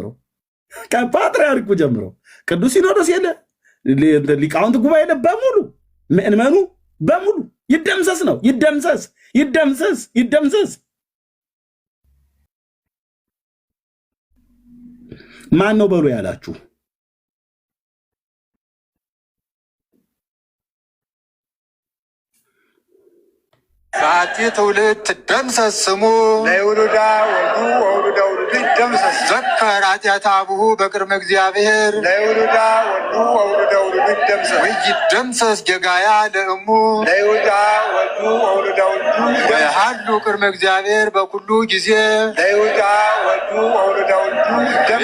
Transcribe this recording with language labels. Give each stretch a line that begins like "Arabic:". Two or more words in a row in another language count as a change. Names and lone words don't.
Amharic: ጀምሮ ቅዱስ ሲኖዶስ የለ ሊቃውንት ጉባኤ የለ በሙሉ ምእመኑ በሙሉ ይደምሰስ ነው። ይደምሰስ። ማን ነው በሉ ያላችሁ?
Geez: በአቲ ትውልድ ትደምሰስ ስሙ ለይሁዳ ወልዱ ወውሉደ ውሉዱ ይደምሰስ ዘከር ኃጢአተ አቡሁ በቅድመ እግዚአብሔር ለይሁዳ ወልዱ ወውሉደ ውሉዱ ይደምሰስ ወይደምሰስ ጌጋያ ለእሙ ለይሁዳ ወልዱ ወውሉደ ውሉዱ ወይሃሉ ቅድመ እግዚአብሔር በኩሉ ጊዜ ለይሁዳ ወልዱ ወውሉደ ውሉዱ ይደምሰስ